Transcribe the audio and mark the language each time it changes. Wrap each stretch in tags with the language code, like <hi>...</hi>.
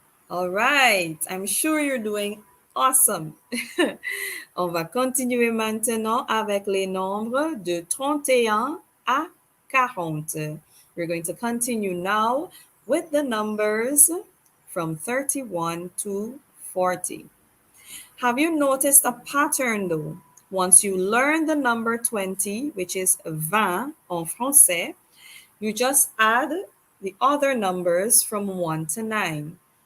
<en>All right, I'm sure you're doing awesome.</en> <fr>On va continuer maintenant avec les nombres de 31 à 40.</fr> <en>We're going to continue now with the numbers from 31 to 40. Have you noticed a pattern though? Once you learn the number 20, which is 20 en français, you just add the other numbers from 1 to 9.</en>